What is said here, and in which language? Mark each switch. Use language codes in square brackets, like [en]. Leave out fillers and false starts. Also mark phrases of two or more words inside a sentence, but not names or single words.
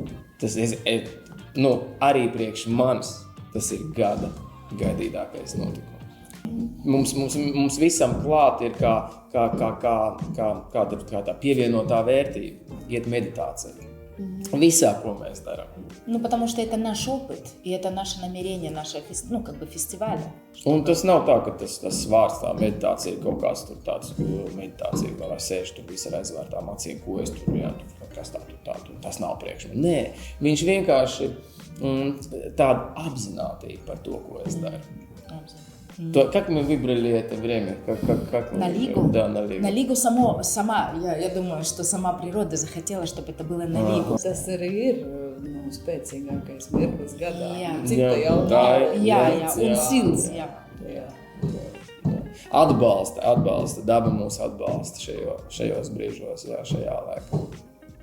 [lv] Tas arī priekš manis tas ir gada gaidītākais notikums. Mums visam klāt ir kā tā pievienotā vērtība, iet meditācija. Visā, ko mēs darām. [ru] Ну, потому что это наш опыт, и это наше намерение, наше, ну, как бы фестиваля. [lv] Un tas nav tā, ka tas vārds tā meditācija ir kaut kāds tur tāds meditācija, vai sēž tur visar aizvērtām acīm, ko es tur, jā, tur kas tā, tas nav priekš man. Nē, viņš vienkārši tāda apzinātība par to, ko es daru. [ru] То, как мы выбрали это время? Как на Лигу? Да, на Лигу. На Лигу сама, я думаю, что сама природа захотела, чтобы это было на Лигу. [lv] Tas arī ir spēcīgākais mirklis gadā. Jā. Cita jau Jā, un silts, jā. Atbalsta, daba mūs atbalsta šajos brīžos, jā, šajā laikā.